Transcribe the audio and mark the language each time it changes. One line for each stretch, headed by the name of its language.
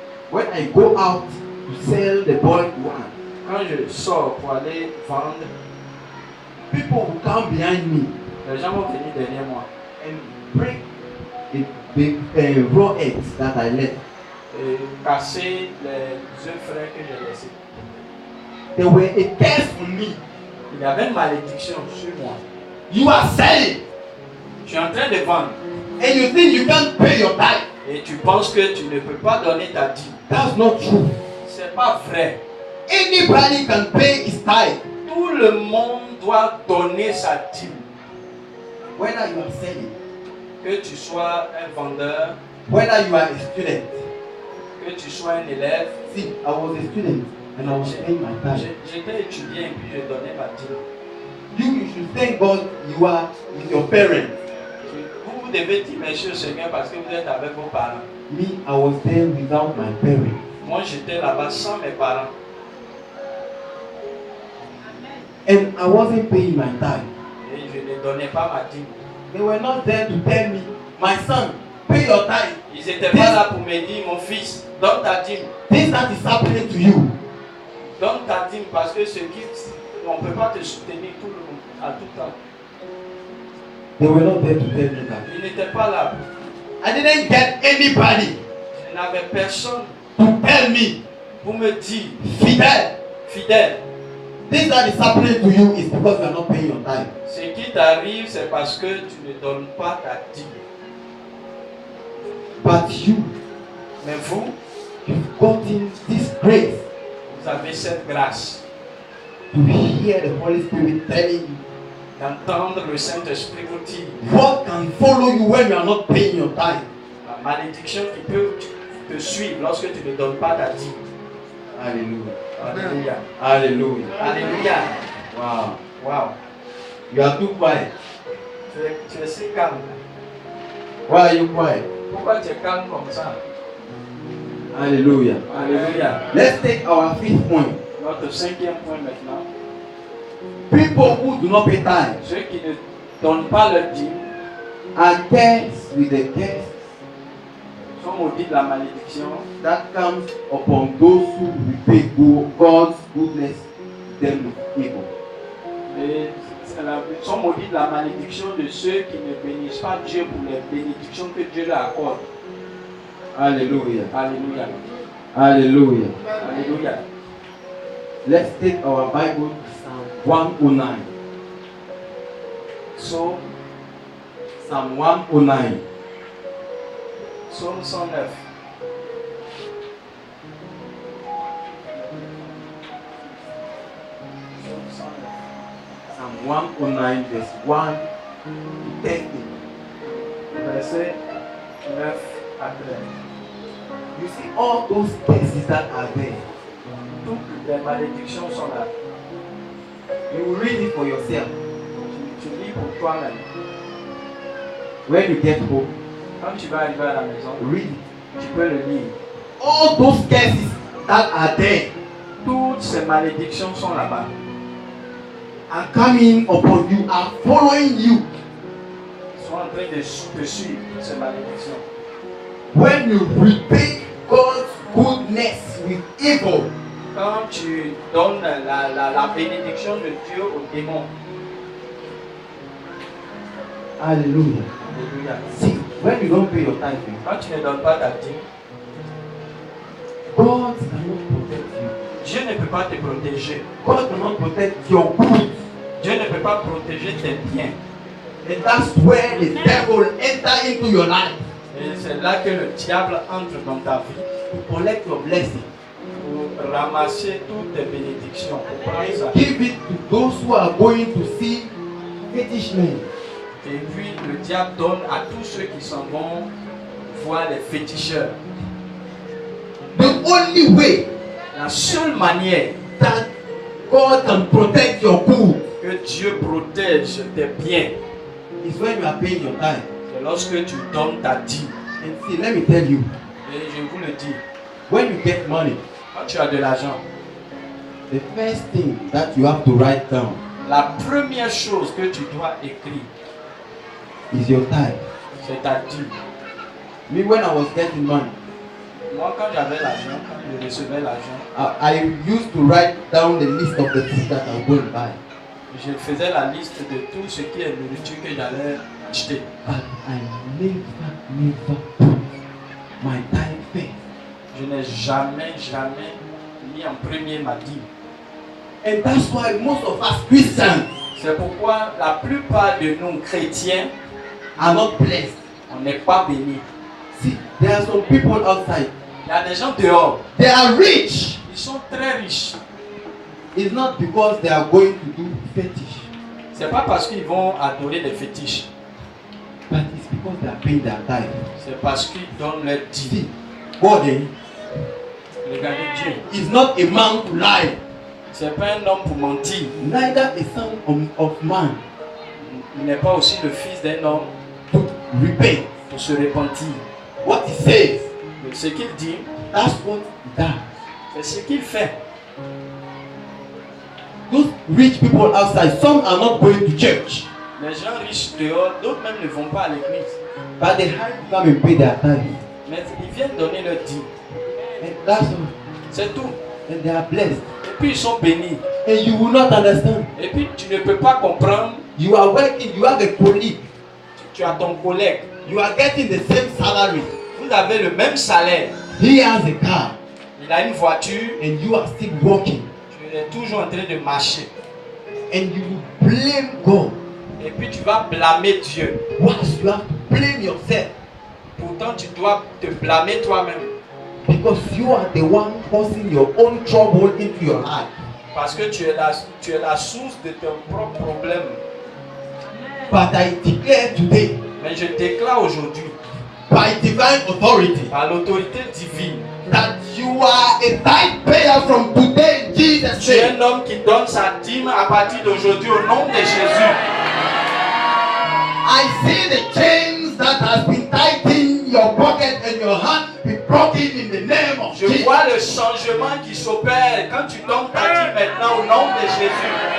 English: When I go out to sell the boiled one,
French: Quand je sors pour aller vendre,
English: people will come behind me
French: les gens vont venir derrière moi
English: and break the raw eggs that I left.
French: et casser les œufs frais que j'ai laissés.
English: There were a curse on me.
French: Il y avait une malédiction sur moi.
English: You are selling
French: Je suis en train de vendre
English: and you think you can't pay your tithe.
French: et tu penses que tu ne peux pas donner ta dîme.
English: That's not true.
French: C'est pas vrai.
English: Anybody can pay his tithe.
French: Tout le monde doit donner sa dîme.
English: Whether you are selling,
French: Que tu sois un vendeur,
English: whether you are a student.
French: que tu sois un élève.
English: See, I was a student and I was paying my tithe.
French: J'étais étudiant et puis je donnais ma dîme.
English: You should thank God you are with your parents.
French: Vous devez dire merci au Seigneur parce que vous êtes avec vos parents.
English: Me, I was there without my parents.
French: Moi, j'étais là-bas sans mes parents.
English: And I wasn't paying my tithe.
French: Et je ne donnais pas ma dîme.
English: They were not there to tell me, my son, pay your tithe.
French: Ils n'étaient pas là pour me dire, mon fils, donne ta dîme.
English: This that is happening to you.
French: Donne ta dîme parce que ce qui, on ne peut pas te soutenir tout le monde, à tout temps.
English: They were not there to tell me that.
French: Ils n'étaient pas là.
English: I didn't get anybody
French: Je n'avais personne
English: to tell me,
French: pour me dire,
English: Fidel,
French: fidèle,
English: this that is happening to you is because you are not paying your tithe.
French: ce qui t'arrive, c'est parce que tu ne donnes pas ta dîme.
English: But you,
French: Mais vous,
English: you've gotten this grace
French: vous avez cette grâce
English: to hear the Holy Spirit telling you
French: d'entendre le Saint-Esprit vous dire
English: what can follow you when you are not paying your tithe.
French: la malédiction qui peut te suivre lorsque tu ne donnes pas ta dîme.
English: Hallelujah.
French: Alléluia.
English: Hallelujah.
French: Alléluia. Wow. Wow.
English: You are too quiet.
French: Tu es si calme.
English: Why are you quiet?
French: Pourquoi tu es calme comme ça?
English: Hallelujah.
French: Alléluia.
English: Let's take our fifth point.
French: Notre cinquième point maintenant.
English: People who do not pay tithe
French: Ceux qui ne donnent pas leur dîme
English: are cursed with the curse
French: sont maudits de la malédiction
English: that comes upon those who repay God's goodness them with evil.
French: et sont maudits de la malédiction de ceux qui ne bénissent pas Dieu pour les bénédictions que Dieu leur accorde.
English: Hallelujah.
French: Alléluia.
English: Hallelujah.
French: Alléluia.
English: Let's take our Bible, Psalm 109.
French: Psaume
English: Psalm 109.
French: Psaume 109.
English: Psalm 109, verse 1 to 13.
French: Verset 9 à 13.
English: You see all those curses that are there.
French: Toutes les malédictions sont là.
English: You will read it for yourself.
French: Tu lis pour toi-même.
English: When you get home,
French: Quand tu vas arriver à la maison,
English: read it.
French: tu peux le lire.
English: All those curses that are there
French: Toutes ces malédictions sont là-bas.
English: are coming upon you, are following you.
French: Ils sont en train de te suivre, toutes ces malédictions.
English: When you repay God's goodness with evil,
French: Quand tu donnes la bénédiction de Dieu aux démons.
English: hallelujah.
French: Alléluia.
English: See, when you don't pay your tithing,
French: Quand tu ne donnes pas ta dîme,
English: God cannot protect you.
French: Dieu ne peut pas te protéger.
English: God cannot protect your goods.
French: Dieu ne peut pas protéger tes biens.
English: And that's where the devil enter into your life
French: Et c'est là que le diable entre dans ta vie
English: to collect your blessing.
French: pour ramasser toutes tes bénédictions. Pour prendre ça.
English: Give it to those who are going to see fetish men.
French: Et puis le diable donne à tous ceux qui s'en vont voir les féticheurs.
English: The only way
French: La seule manière
English: that God can protect your goods
French: que Dieu protège tes biens
English: is when you are paying your tithe.
French: C'est lorsque tu donnes ta dîme.
English: And see, let me tell you,
French: Et je vous le dis,
English: when you get money,
French: quand tu as de l'argent,
English: the first thing that you have to write down
French: la première chose que tu dois écrire,
English: is your tithe.
French: c'est ta dîme.
English: Me, when I was getting money,
French: Moi, quand j'avais l'argent, quand je recevais l'argent,
English: I used to write down the list of the things that I would buy.
French: je faisais la liste de tout ce qui est nourriture que j'allais acheter.
English: But I never put my tithe first.
French: Je n'ai jamais mis en premier ma dîme.
English: And that's why most of us Christians
French: C'est pourquoi la plupart de nous chrétiens,
English: are not blessed.
French: on n'est pas bénis.
English: See, there are some people outside.
French: Il y a des gens dehors,
English: They are rich.
French: ils sont très riches.
English: It's not because they are going to do fetish,
French: C'est pas parce qu'ils vont adorer des fétiches,
English: but it's because they are paying their tithe.
French: c'est parce qu'ils donnent leur dîme.
English: See, God
French: Regardez Dieu,
English: is not a man to lie,
French: c'est pas un homme pour mentir.
English: neither a son of man
French: Il n'est pas aussi le fils d'un homme
English: to repent.
French: pour se repentir.
English: What he says,
French: Mais ce qu'il dit,
English: that's what he does.
French: c'est ce qu'il fait.
English: Those rich people outside, some are not going to church,
French: Les gens riches dehors, d'autres même ne vont pas à l'église.
English: but they have to come and pay their tithe.
French: Mais ils viennent donner leur dîme.
English: And that's all.
French: C'est tout.
English: And they are blessed.
French: Et puis ils sont bénis.
English: And you will not understand.
French: Et puis tu ne peux pas comprendre.
English: You are working, you have a colleague,
French: Tu as ton collègue.
English: you are getting the same salary.
French: Vous avez le même salaire.
English: He has a car,
French: Il a une voiture.
English: and you are still working.
French: Tu es toujours en train de marcher.
English: And you will blame God.
French: Et puis tu vas blâmer Dieu.
English: Whilst you have to blame yourself,
French: Pourtant tu dois te blâmer toi-même.
English: because you are the one causing your own trouble into your life.
French: Parce que tu es la source de ton propre problème.
English: But I declare today,
French: Mais je déclare aujourd'hui,
English: by divine authority,
French: par l'autorité divine,
English: that you are a tithe payer from today in Jesus'
French: tu es
English: name.
French: un homme qui donne sa dîme à partir d'aujourd'hui au nom de Jésus.
English: I see the chains that has been tightening your pocket and your hand be broken in the name of
French: Je
English: Jesus.
French: vois le changement qui s'opère quand tu donnes ta dîme maintenant au nom de Jésus.